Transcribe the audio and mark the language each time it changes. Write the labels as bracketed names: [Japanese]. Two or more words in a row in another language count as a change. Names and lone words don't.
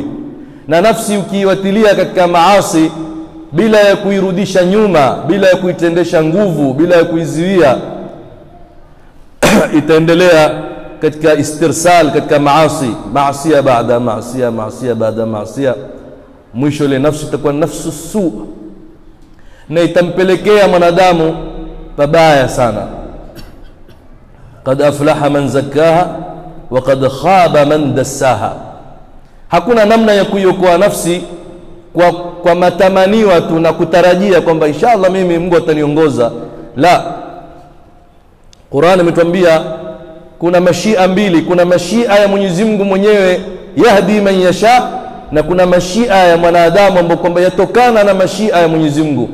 [Swahili] Na nafsi ukiiwatilia katika maasi bila ya kuirudisha nyuma, bila ya kuitendesha nguvu, bila ya kuizuia, itaendelea katika istirsal, katika maasi baada maasi baada maasi. Mwisho ile nafsi itakuwa [Arabic] نفس سوء, [Swahili] na itampelekea mwanadamu pabaya sana. [Arabic] قد أفلح من زكاها وقد خاب من دساها. [Swahili] Hakuna namna ya kuiokoa nafsi kwa matamaniwa tu na kutarajia kwamba inshallah mimi Mungu ataniongoza. La, Qur'an imetuambia kuna mashia mbili. Kuna mashia ya Mwenyezi Mungu mwenyewe, [Arabic] يهدي من يشاء, [Swahili] na kuna mashia ya mwanadamu ambayo kwamba yatokana na mashia ya Mwenyezi Mungu.